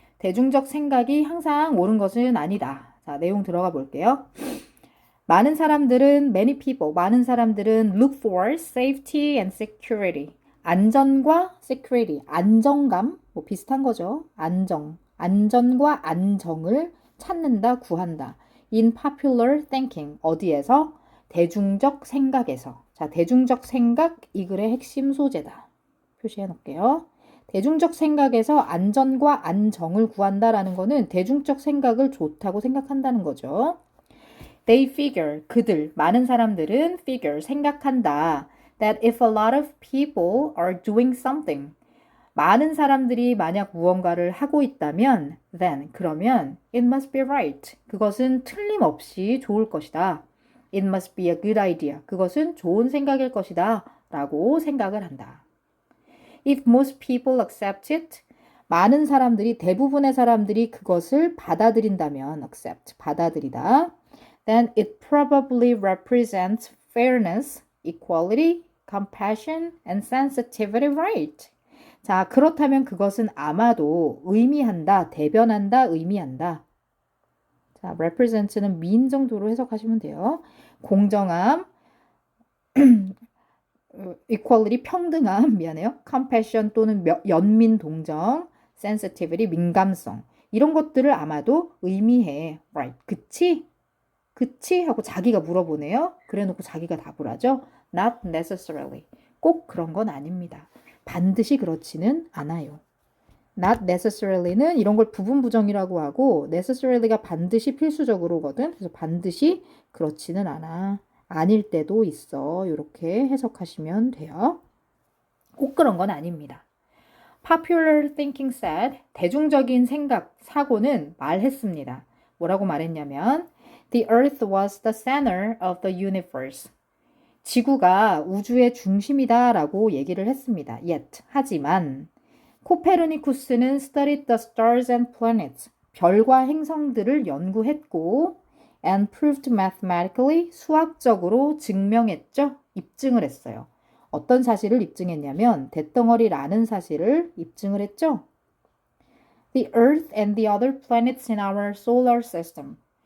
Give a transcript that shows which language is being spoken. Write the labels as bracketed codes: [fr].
[ko] 대중적 생각이 항상 옳은 것은 아니다. 자, 내용 들어가 볼게요. [en] many people, [ko] 많은 사람들은 [en] look for safety and security. [ko] 안전과 security, 안정감, 뭐 비슷한 거죠. 안전과 안정을 찾는다, 구한다. [en] in popular thinking, [ko] 어디에서? 대중적 생각에서. 자, 대중적 생각, 이 글의 핵심 소재다. 표시해 놓을게요. 대중적 생각에서 안전과 안정을 구한다라는 거는 대중적 생각을 좋다고 생각한다는 거죠. [en] They figure, [ko] 그들, 많은 사람들은 figure, 생각한다. [en] That if a lot of people are doing something, [ko] 많은 사람들이 만약 무언가를 하고 있다면, [en] then, [ko] 그러면, [en] it must be right. [ko] 그것은 틀림없이 좋을 것이다. [en] It must be a good idea. [ko] 그것은 좋은 생각일 것이다. 라고 생각을 한다. [en] If most people accept it, [ko] 많은 사람들이, 대부분의 사람들이 그것을 받아들인다면, accept, 받아들이다. [en] Then it probably represents fairness, equality, compassion, and sensitivity, right? [ko] 자, 그렇다면 그것은 아마도 의미한다, 대변한다, 의미한다. 자, represent는 mean 정도로 해석하시면 돼요. 공정함, equality, 평등함, 미안해요. compassion 또는 연민 동정, sensitivity, 민감성. 이런 것들을 아마도 의미해. right. 그치? 그치? 하고 자기가 물어보네요. 그래 놓고 자기가 답을 하죠. [en] Not necessarily. [ko] 꼭 그런 건 아닙니다. 반드시 그렇지는 않아요. [en] Not necessarily는 [ko] 이런 걸 부분 부정이라고 하고 necessarily가 반드시 필수적으로거든. 그래서 반드시 그렇지는 않아. 아닐 때도 있어. 이렇게 해석하시면 돼요. 꼭 그런 건 아닙니다. [en] Popular thinking said, [ko] 대중적인 생각, 사고는 말했습니다. 뭐라고 말했냐면 [en] The earth was the center of the universe. [ko] 지구가 우주의 중심이다 라고 얘기를 했습니다. [en] Yet, [ko] 하지만 코페르니쿠스는 [en] studied the stars and planets. [ko] 별과 행성들을 연구했고 [en] and proved mathematically, [ko] 수학적으로 증명했죠. 입증을 했어요. 어떤 사실을 입증했냐면 대덩어리라는 사실을 입증을 했죠. [en] The earth and the other planets in our solar system.